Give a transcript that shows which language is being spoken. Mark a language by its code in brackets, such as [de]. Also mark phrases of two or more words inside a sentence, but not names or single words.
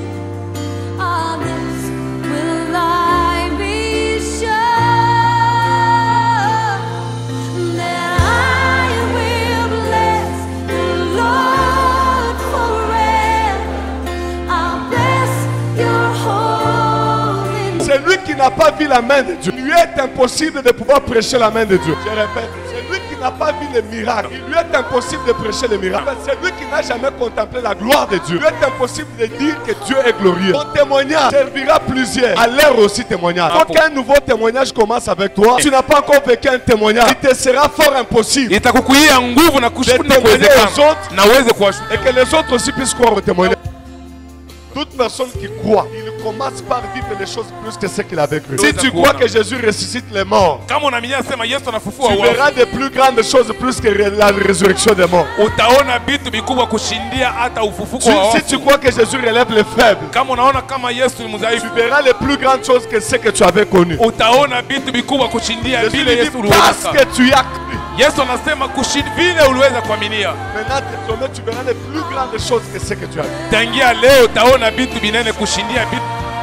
[en] On this will I be sure that I will bless the Lord forever. I'll bless your holy name. [fr] C'est lui qui n'a pas vu la main de Dieu. Il lui est impossible de pouvoir prêcher la main de Dieu. Je répète, c'est lui qui n'a pas vu les miracles. Il lui est impossible de prêcher les miracles. C'est lui qui n'a jamais contemplé la gloire de Dieu. Il lui est impossible de dire que Dieu est glorieux. Ton témoignage servira plusieurs. À leur aussi témoignage. Il faut qu'un nouveau témoignage commence avec toi. Tu n'as pas encore vécu un témoignage. Il te sera fort impossible [sw] itakukuia nguvu na [fr] de [sw] kushukuru [fr] témoigner aux [sw] kuwezekana [fr] autres [sw] na uweze kuwashuhudia. [fr] et que les autres aussi puissent croire au témoignage. Toute personne qui croit, il commence par vivre les choses plus que ce qu'il avait cru. Si tu crois que Jésus ressuscite les morts, [sw] Kama unaamini sema Yesu anafufua [fr] tu [sw] wafu, [fr] verras de plus grandes choses plus que la résurrection des morts. [sw] utaona vitu vikubwa kushindia hata ufufuko wa [fr] Si tu [sw] wafu. [fr] crois que Jésus relève les faibles, [sw] Kama unaona kama Yesu ni [fr] tu [sw] mdhaifu, [fr] verras les plus grandes choses que ce que tu avais connu. [sw] utaona vitu vikubwa kushindia [fr] Jésus [sw] vile [fr] lui [sw] Yesu [fr] dit, parce [sw] uliweza. [fr] que tu as cru, [sw] Yesu anasema vile uliweza kuaminia. [fr] Maintenant désormais tu verras les plus grandes choses que ce que tu as vu. [sw] Tangia leo utaona vitu binene kushindia vitu